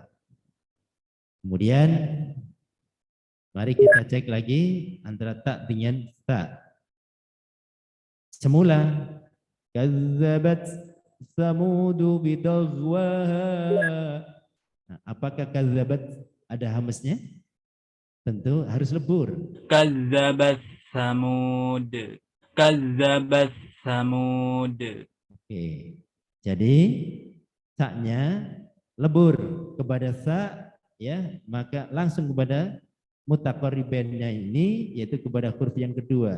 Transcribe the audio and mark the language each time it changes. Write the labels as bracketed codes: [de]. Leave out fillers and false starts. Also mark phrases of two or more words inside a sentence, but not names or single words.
[id] Kemudian mari kita cek lagi antara ta dengan ta. [ar] Semula كذبت ثمود بطغواها. [id] Nah, apakah kazzabat ada hamznya? Tentu harus lebur. [ar] كذبت ثمود. كذبت ثمود. [id] Oke. Jadi sa-nya lebur kepada sa, ya, maka langsung kepada mutaqaribainnya ini, yaitu kepada huruf yang kedua.